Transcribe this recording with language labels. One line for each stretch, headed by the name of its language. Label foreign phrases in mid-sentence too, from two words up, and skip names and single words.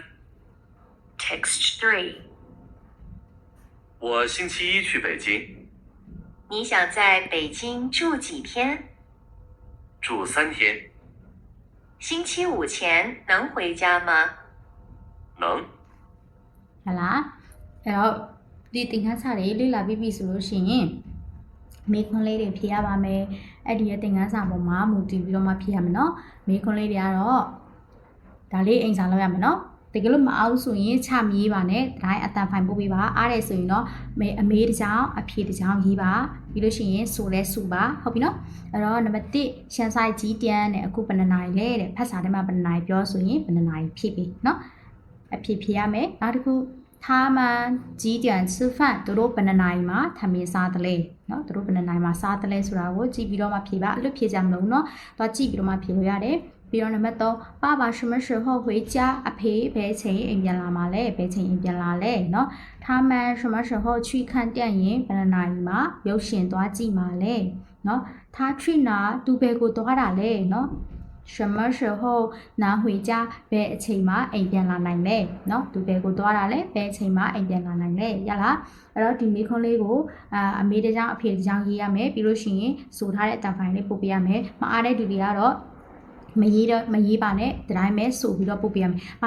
English: Text 3.
Chinese: 我星期一去北京，你想在北京住几天？住3天。星期五前能回家吗？能。
Burmese: 係啦အဲ့တော့ဒီသင်ခန်းစာလေးလေ့လာပြီးပြီဆိုလို့ရှိရင်မေးခွန်းလေးတွေဖြေရပါမယ်အဲ့ဒီရဲ့သင်ခန်းစာပေါ်မှာမူတည်ပြီးတော့မှဖြေရမယ်เนาะမေးခွန်းလေးတွေကတော့ဒါလေးအိမ်စာလုပ်ရမယ်เนาะတကယ်လို့မအောင်ဆိုရင်ချမရေးပါနဲ့တိုင်းအတန်ဖိုင်ပို့ပေးပါအားတယ်ဆိုရင်တော့အမေတစ်ကြောင်အဖြေတစ်ကြောင်ရေးပါပြီးလို့ရှိရင်ဆိုလဲစုပါဟုတ်ပြီเนาะအဲ့တော့နံပါတ်1ရှန်ဆိုင်ကြီးတ န်းနဲ့အခုဘယ်နှနာရီလဲတဲ့ဖတ်စာထဲမှာဘယ်နှနာရီပြောဆိုရင်ဘယ်နှနာရီဖြည့်ပြီเนาะအဖြေဖြေရမယ်နောက်တစ်ခု
Chinese: 他们几点吃饭
Burmese: သူတို့ဘယ်နှနာရီမှာထမင်းစားတယ်လဲเนาะသူတို့ဘယ်နှနာရီမှာစားတယ်လဲဆိုတာကိုကြည့်ပြီးတော့မှဖြေပါအလွတ်ဖြေကြမလို့เนาะတော့ကြည့်ပြီးတော့မှဖြေလို့ရတယ်ပြီး တော့နံပါတ်3
Chinese: 爸爸什么时候回家
Burmese: အဖေဘယ်ချိန်အိမ်ပြန်လာမှာလဲဘယ်ချိန်အိမ်ပြန်လာလဲเนาะ
Chinese: 他们什么时候去看电影
Burmese: ဘယ်နှနာရီမှာရုပ်ရှင်သွားကြည့်မှာလဲเนาะ他
Chinese: 去哪
Burmese: သူဘယ်ကိုသွားတာလဲเนาะ
Chinese: 什么时候能回家
Burmese: ဘယ်အချိန်မှာအိမ်ပြန်လာနိုင်လဲเนาะသူဘယ်ကိုသွားတာလဲဘယ်အချိန်မှာအိမ်ပြန်လာ နိုင်လဲရလားအဲ့တော့ဒီမိခွန်းလေးကိုအမေတစ်ကြောင်အဖေတစ်ကြောင်ရေးရမယ်ပြီးလို့ရှိရင်ဆိုထားတဲ့အတန်ဖိုင်လေးပို့ပေးရမယ်မအားတဲ့သူတွေကတော့မရေးပါနဲ့ဒီတိုင်းပဲဆိုပြီးတော့ပို့ပေးရမယ်။ဘာ